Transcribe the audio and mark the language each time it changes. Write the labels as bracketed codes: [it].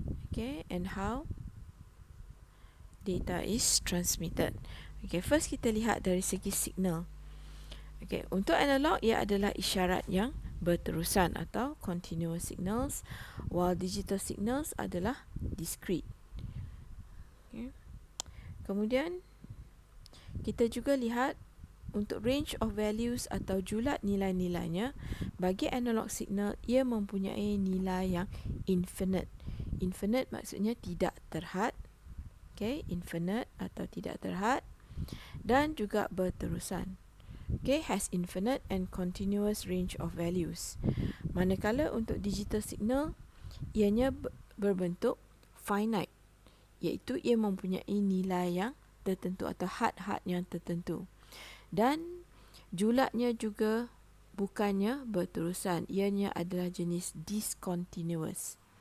[en] Okay, and how data is transmitted. [ms] Okay, first kita lihat dari segi signal. Okay, untuk analog ia adalah isyarat yang berterusan atau [en] continuous signals, while digital signals [ms] adalah discrete. Okay. Kemudian kita juga lihat untuk [en] range of values [ms] atau julat nilai-nilainya. Bagi analog signal ia mempunyai nilai yang infinite. Infinite maksudnya tidak terhad. Okay, infinite atau tidak terhad, dan juga berterusan. [en] Okay, has infinite and continuous range of values. [ms] Manakala untuk digital signal, ianya berbentuk finite, iaitu ia mempunyai nilai yang tertentu atau had-had yang tertentu. Dan julatnya juga bukannya berterusan, ianya adalah jenis discontinuous.